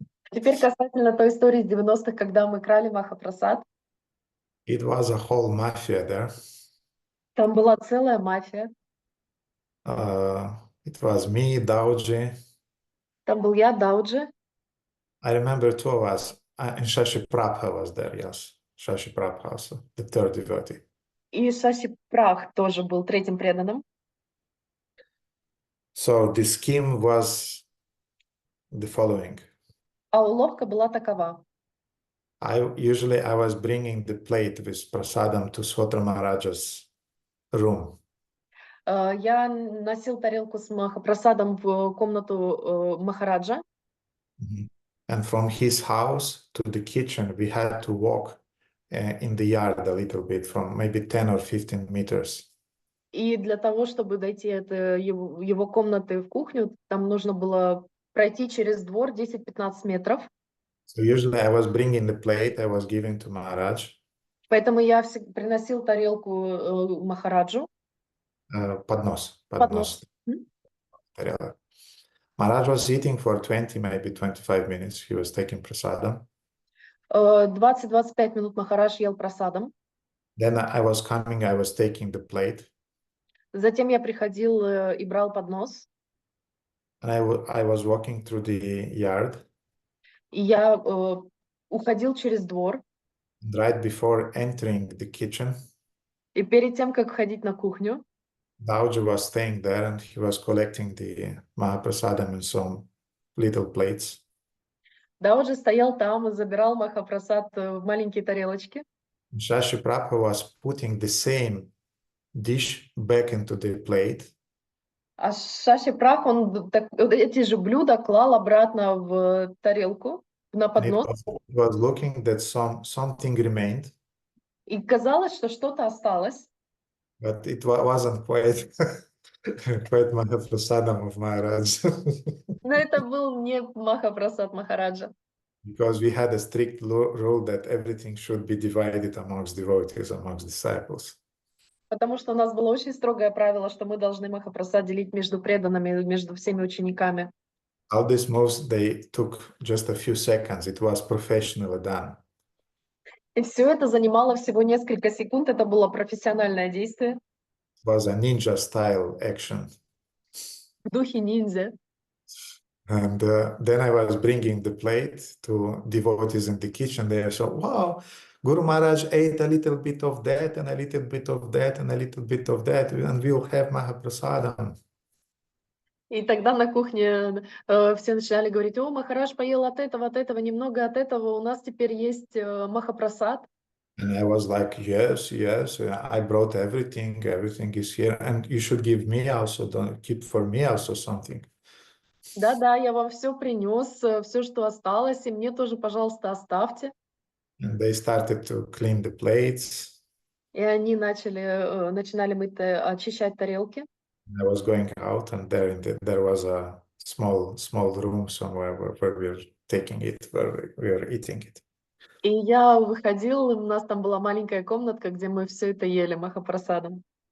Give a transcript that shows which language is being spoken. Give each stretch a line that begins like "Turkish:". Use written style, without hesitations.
Russian: Теперь касательно той истории из 90-х, когда мы крали Махапрасад.
English: It was a whole mafia there.
Russian: Там была целая мафия.
English: It was me, Dauji.
Russian: Там был я, Дауджи.
English: I remember two of us, and Shashi Prabha was there, yes. Shashi Prabha also, the third devotee.
Russian: И Шаши Прах тоже был третьим преданным.
English: So the scheme was the following.
Russian: А уловка была такова.
English: Usually I was bringing the plate with prasadam to Svotra Maharaja's room.
Russian: Я носил тарелку с Махапрасадом в комнату Махараджа.
English: And from his house to the kitchen, we had to walk in the yard a little bit, from maybe 10 or 15 meters.
Russian: И для того, чтобы дойти от его комнаты в кухню, там нужно было пройти через двор 10-15 метров.
English: So usually I was bringing the plate, I was giving to Maharaj.
Russian: Поэтому я приносил тарелку Махараджу. Поднос. Поднос.
English: Maharaj was eating for 20, maybe 25 minutes. He was taking prasadam.
Russian: 20-25 минут Махарадж ел прасадом.
English: Then I was coming, I was taking the plate.
Russian: Затем я приходил и брал поднос.
English: And I was walking through the yard.
Russian: И я уходил через двор.
English: And right before entering the kitchen,
Russian: и перед тем, как входить на кухню,
English: Dauji was staying there and he was collecting the Mahaprasadam in some little plates.
Russian: Дауджи стоял там и забирал Махапрасад в маленькие тарелочки.
English: Shashi Prabhu was putting the same dish back into the plate.
Russian: А Шаши Прах, он эти же блюда клал обратно в тарелку, на поднос.
English: He was looking that something remained.
Russian: И казалось, что что-то осталось.
English: But it wasn't quite Mahaprasadam of Maharaj.
Russian: Но это был не Махапрасад Махараджа.
English: Because we had a strict rule that everything should be divided amongst devotees, amongst disciples.
Russian: Потому что у нас было очень строгое правило, что мы должны Махапрасад делить между преданными, между всеми учениками.
English: All these moves, they took just a few seconds. It was professionally done.
Russian: И все это занимало всего несколько секунд. Это было профессиональное действие
English: It was a ninja style action.
Russian: в духе ниндзя.
English: And then I was bringing the plate to devotees in the kitchen. They said, wow, Guru Maharaj ate a little bit of that and a little bit of that and a little bit of that, and we'll have Mahaprasadam.
Russian: И тогда на кухне все начинали говорить: о, Махарадж поел от этого, немного от этого, у нас теперь есть Махапрасад.
English: And I was like, yes, yes, I brought everything, everything is here, and you should give me also, don't keep for me also something.
Russian: Да-да, я вам все принес, все, что осталось, и мне тоже, пожалуйста, оставьте.
English: And they started to clean the plates.
Russian: И они начинали мыть, очищать тарелки.
English: I was going out, and there was a small room somewhere where we were taking it, where we were eating it.
Russian: И я выходила, у нас там была маленькая комнатка, где мы все это ели Махапрасадом.